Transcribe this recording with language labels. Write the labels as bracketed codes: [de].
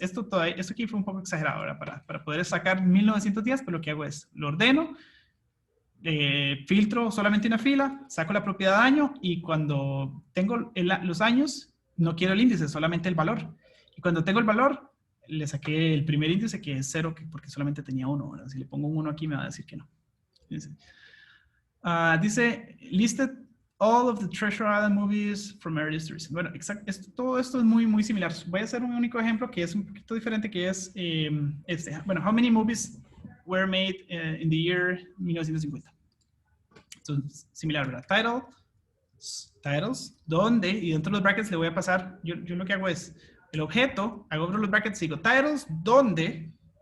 [es] Esto aquí fue un poco exagerado, ¿verdad? Para poder sacar 1910, pues lo que hago es, lo ordeno, filtro solamente una fila, saco la propiedad de año, y cuando tengo los años, no quiero el índice, solamente el valor. Y cuando tengo el valor, le saqué el primer índice, que es 0, porque solamente tenía 1, ¿verdad? Si le pongo un 1 aquí, me va a decir que no. Dice, [en] listed all of the Treasure Island movies from earliest recent. [es] Bueno, exacto, todo esto es muy, muy similar. Voy a hacer un único ejemplo que es un poquito diferente, que es bueno, [en] how many movies were made in the year 1950? [es] Entonces, similar, ¿verdad? Titles, ¿dónde? Y dentro de los brackets le voy a pasar, yo lo que hago es, el objeto, hago los brackets, digo, titles, ¿dónde?